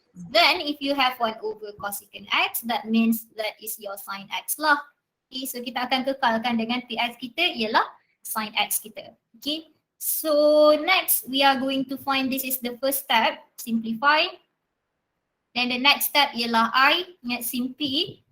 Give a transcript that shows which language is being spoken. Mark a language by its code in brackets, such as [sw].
[en] Then if you have 1 over cosecant x, that means that is your sin x lah. [ms] Okay, so kita akan kekalkan dengan px kita ialah sin x kita. [en] Okay, so next we are going to find, this is the first step, simplify. [ms] Then the next step ialah I, ingat simpi.